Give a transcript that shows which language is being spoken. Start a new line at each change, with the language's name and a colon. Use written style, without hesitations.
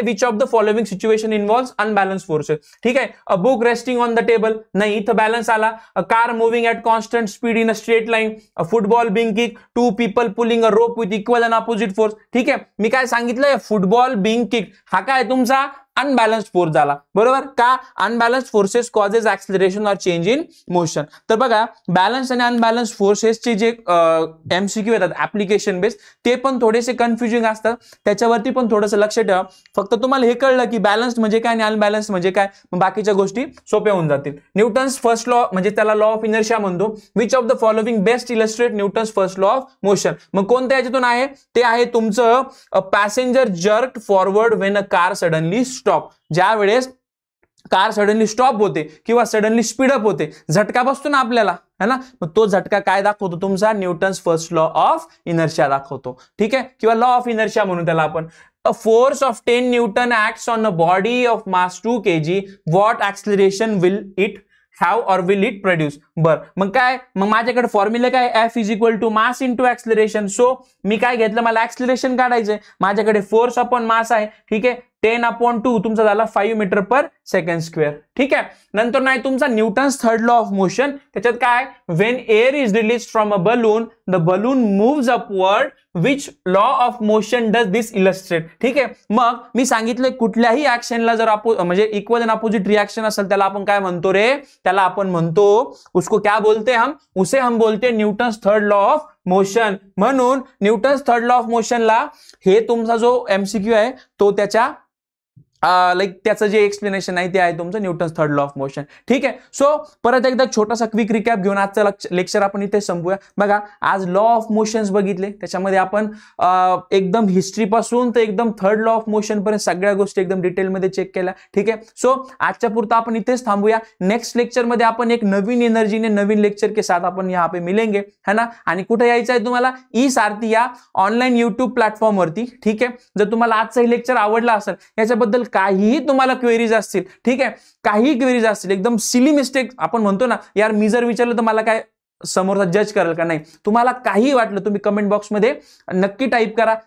English: Which of the following situation involves unbalance forces.
Marathi: ठीक आहे,
English: a book resting on the table,
Marathi: नाही इथं balance आला.
English: A car moving at constant speed in a straight line. A football being kick, two people pulling a rope with equal and opposite force.
Marathi: ठीक आहे, मी काय सांगितलंय, football Bing kick हा काय तुमचा अनबॅलन्स्ड फोर्स झाला, बरोबर.
English: का, unbalanced forces causes acceleration or change in motion.
Marathi: तर बघा, बॅलन्स आणि अनबॅलन्स्ड फोर्सेसचे जे एमसीक्यू येतात ऍप्लिकेशन बेस, ते पण थोडेसे कन्फ्युजिंग असतात, त्याच्यावरती पण थोडंसं लक्ष ठेवा. फक्त तुम्हाला हे कळलं की बॅलन्स्ड म्हणजे काय आणि अनबॅलन्स्ड म्हणजे काय, मग बाकीच्या गोष्टी सोप्या होऊन जातील.
English: Newton's first law
Marathi: म्हणजे त्याला लॉ ऑफ इनर्शिया म्हणतो.
English: Which of the following best illustrate Newton's first law of motion.
Marathi: मग कोणत्या याच्यातून आहे, ते आहे तुमचं
English: Passenger jerk forward when a car suddenly stop.
Marathi: ज्या वेळेस कार सडनली स्टॉप होते किंवा सडनली स्पीडअप होते, झटका बसतो ना आपल्याला, है ना, मग तो झटका काय दाखवतो तुमचा, Newton's first law of inertia दाखवतो. ठीक आहे, किंवा लॉ ऑफ इनर्शिया म्हणून त्याला आपण.
English: A force of 10 Newton acts on a body of mass 2 kg. What acceleration will it have or will it produce?
Marathi: बर, मग काय, मग माझ्याकडे फॉर्म्युला काय,
English: F is equal to mass into acceleration.
Marathi: So मी काय घेतलं, मला ऍक्सिलरेशन काढायचंय, माझ्याकडे फोर्स अपॉन मास आहे. ठीक आहे, 10/2 तुमचा झाला 5 मीटर पर सेकंड स्क्वेअर. ठीक आहे. नंतर नाही तुमचा
English: Newton's third law of motion,
Marathi: त्याच्यात काय,
English: When air is release from a balloon the balloon moves upward, which law of motion does this illustrate. ठीक आहे.
Marathi: मग मी सांगितलं कुठल्याही ऍक्शनला जर म्हणजे इक्वल अँड अपोजिट रिएक्शन असेल त्याला आपण काय म्हणतो रे, त्याला आपण म्हणतो,
Hindi: उसको क्या बोलते हम, उसे हम बोलते
Marathi: Newton's third law of motion. म्हणून न्यूटन्स थर्ड लॉ ऑफ मोशनला हे तुमचा जो एमसीक्यू आहे तो त्याच्या त्याचं जे एक्सप्लेनेशन आहे ते आहे तुमचं Newton's third law of motion. ठीक आहे. सो परत एकदा छोटासा क्विक रिकॅप घेऊन आजचं लेक्चर आपण इथे संपूया. बघा आज लॉ ऑफ मोशन्स बघितले, त्याच्यामध्ये आपण एकदम हिस्ट्री पासून तर एकदम थर्ड लॉ ऑफ मोशन पर्यंत सगळ्या गोष्टी एकदम डिटेलमध्ये चेक केल्या. ठीक आहे. सो आजच्या पुरता आपण इथेच थांबूया. नेक्स्ट लेक्चरमध्ये आपण एक नवीन एनर्जीने नवीन लेक्चर के साथ आपण
Hindi: यहाँ पे मिलेंगे, है ना.
Marathi: आणि कुठे यायचं आहे तुम्हाला, ई सारथी या ऑनलाईन युट्यूब प्लॅटफॉर्म वरती. ठीक आहे. जर तुम्हाला आजचं हे लेक्चर आवडला असेल, याच्याबद्दल काहीही तुम्हाला क्वेरीज असतील, ठीक आहे, काही क्वेरीज असतील, एकदम सिली मिस्टेक आपण म्हणतो ना, यार मी जर विचारलं तर मला काय समोरचा जज करेल का नाही, तुम्हाला काही वाटलं तुम्ही कमेंट बॉक्समध्ये नक्की टाईप करा.